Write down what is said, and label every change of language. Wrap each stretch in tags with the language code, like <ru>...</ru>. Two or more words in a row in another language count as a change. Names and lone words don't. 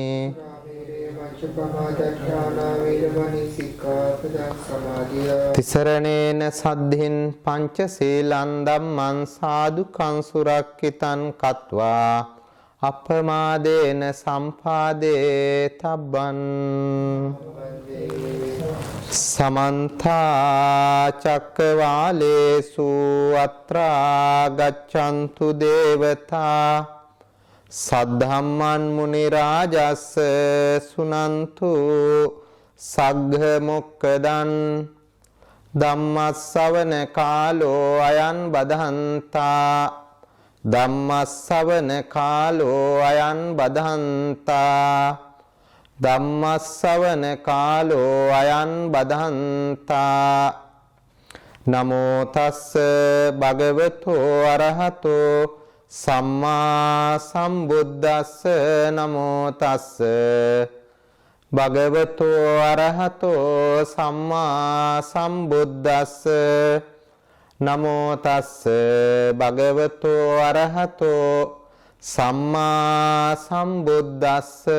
<pi>තිසරණේන සද්ධින් පංචශීලං ධම්මං සාදුකං සුරක්ඛිතං කତ୍වා අපමාදේන සම්පාදේ තබ්බං සමන්ත චක්කවාලේසු අත්‍රා ගච්ඡන්තු දේවතා සද්ධම්මං මුනි රාජස්ස සුනන්තු සග්ග මොක්කදං ධම්මස්සවන කාලෝ අයං බදහන්තා ධම්මස්සවන කාලෝ අයං බදහන්තා ධම්මස්සවන කාලෝ අයං බදහන්තා නමෝ තස්ස භගවතෝ අරහතෝ සම්මා සම්බුද්දස්ස නමෝ තස්ස භගවතෝ අරහතෝ සම්මා සම්බුද්දස්ස නමෝ තස්ස භගවතෝ අරහතෝ සම්මා සම්බුද්දස්ස</pi>